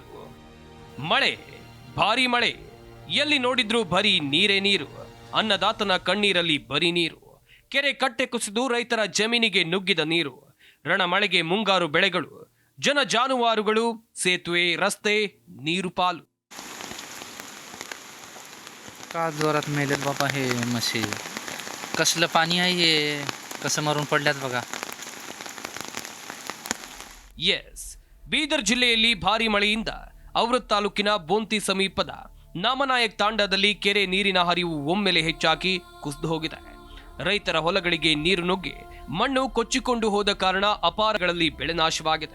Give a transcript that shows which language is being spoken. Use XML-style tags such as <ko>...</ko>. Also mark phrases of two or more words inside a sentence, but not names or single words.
<kn>ಮಳೆ, ಭಾರಿ ಮಳೆ, ಎಲ್ಲಿ ನೋಡಿದ್ರೂ ಬರೀ ನೀರೇ ನೀರು. ಅನ್ನದಾತನ ಕಣ್ಣೀರಲ್ಲಿ ಬರೀ ನೀರು. ಕೆರೆ ಕಟ್ಟೆ ಕುಸಿದು ರೈತರ ಜಮೀನಿಗೆ ನುಗ್ಗಿದ ನೀರು. ರಣಮಳೆಗೆ ಮುಂಗಾರು ಬೆಳೆಗಳು, ಜನ ಜಾನುವಾರುಗಳು, ಸೇತುವೆ, रस्ते ನೀರು ಪಾಲು.</kn> <mr>का जोरात मेलेत बाबा हे म्हशी. कसलं पाणी आहे हे, कसं मरून पडल्यात बघा.</mr> <kn>ಎಸ್, ಬೀದರ್ ಜಿಲ್ಲೆಯಲ್ಲಿ ಭಾರಿ ಮಳೆಯಿಂದ ಔರತ್ ತಾಲೂಕಿನ ಬೋಂತಿ ಸಮೀಪದ ನಾಮನಾಯಕ್ ತಾಂಡಾದಲ್ಲಿ ಕೆರೆ ನೀರಿನ ಹರಿವು ಒಮ್ಮೆಲೆ ಹೆಚ್ಚಾಗಿ ಕುಸಿದು ಹೋಗಿದೆ. ರೈತರ ಹೊಲಗಳಿಗೆ ನೀರು ನುಗ್ಗಿ ಮಣ್ಣು ಕೊಚ್ಚಿಕೊಂಡು ಹೋದ ಕಾರಣ ಅಪಾರಗಳಲ್ಲಿ ಬೆಳೆ ನಾಶವಾಗಿದೆ.</kn>